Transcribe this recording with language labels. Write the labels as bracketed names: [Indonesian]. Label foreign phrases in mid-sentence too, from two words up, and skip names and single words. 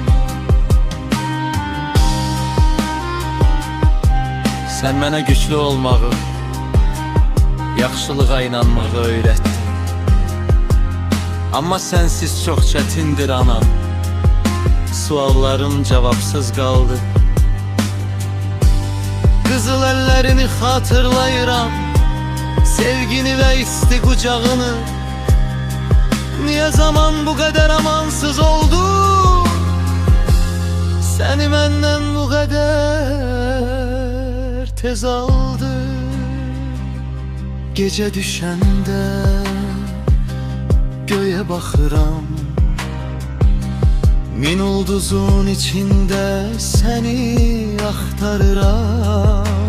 [Azerbaijani] Sen mənə güçlü olmağı, yaxşılığa inanmağı öyrətdin. Amma sensiz çox çətindir anam. Suallarım cavabsız qaldı. Qızıl əllərini xatırlayıram, sevgini və isti qucağını. [Turkish] Niye zaman bu kadar amansız oldu? Seni benden bu kadar tez aldı. Gece düşende göğe bakıram, min ulduzun içinde seni aktarıram.